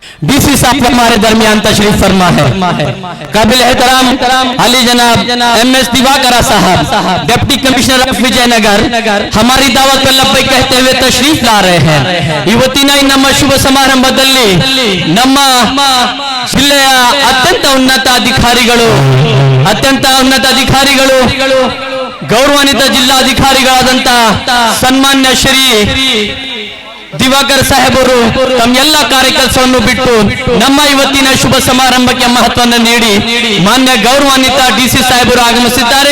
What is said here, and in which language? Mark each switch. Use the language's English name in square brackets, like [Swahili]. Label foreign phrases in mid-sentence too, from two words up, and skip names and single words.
[Urdu] ڈی سی صاحب ہمارے درمیان تشریف فرما ہے۔ قابل احترام عالی جناب MS دیواکر صاحب [English] Deputy Commissioner of Vijayanagar [Urdu] ہماری دعوت پر لبیک کہتے ہوئے تشریف لا رہے ہیں. [Kannada] ಇವತ್ತಿನ ನಮ್ಮ ಶುಭ ಸಮಾರಂಭದಲ್ಲಿ ನಮ್ಮ ಜಿಲ್ಲೆಯ ಅತ್ಯಂತ ಉನ್ನತ ಅಧಿಕಾರಿಗಳು ಗೌರವಾನ್ವಿತ ಜಿಲ್ಲಾಧಿಕಾರಿಗಳಾದಂತ ಸನ್ಮಾನ್ಯ ಶ್ರೀ ದಿವಾಕರ್ ಸಾಹೇಬರು ತಮ್ಮ ಎಲ್ಲ ಕಾರ್ಯಕೆಲಸವನ್ನು ಬಿಟ್ಟು ನಮ್ಮ ಇವತ್ತಿನ ಶುಭ ಸಮಾರಂಭಕ್ಕೆ ಮಹತ್ವವನ್ನು ನೀಡಿ ಮಾನ್ಯ ಗೌರವಾನ್ವಿತ ಡಿಸಿ ಸಾಹೇಬರು ಆಗಮಿಸಿದ್ದಾರೆ।